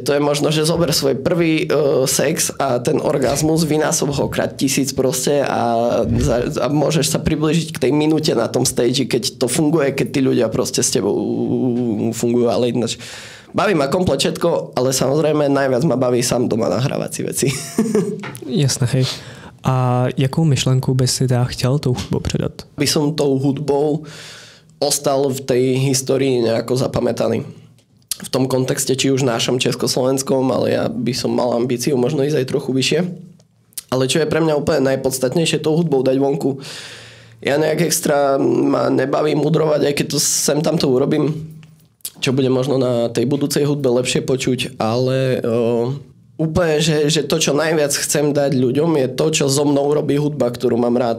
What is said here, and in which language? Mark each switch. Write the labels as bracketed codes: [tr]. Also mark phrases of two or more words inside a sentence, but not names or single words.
[sk] To je možno, že zober svoj prvý sex a ten orgazmus, vynásob ho krát 1000 proste a môžeš sa približiť k tej minúte na tom stage, keď to funguje, keď tí ľudia proste s tebou fungujú, ale ináč. Baví ma komplet všetko, ale samozrejme najviac ma baví sám doma nahrávať si veci. Jasné, hej. [cs] A jakou myšlenku by si teda chtěl tou hudbou předat? [sk] By som tou hudbou ostal v tej histórii nejako zapamätaný. V tom kontexte, či už našom československom, ale ja by som mal ambíciu možno ísť aj trochu vyššie. Ale čo je pre mňa úplne najpodstatnejšie, tou hudbou dať vonku. Ja nejak extra ma nebaví mudrovať, aj keď to sem tam to urobím, čo bude možno na tej budúcej hudbe lepšie počuť, ale úplne, že to, čo najviac chcem dať ľuďom, je to, čo so mnou robí hudba, ktorú mám rád.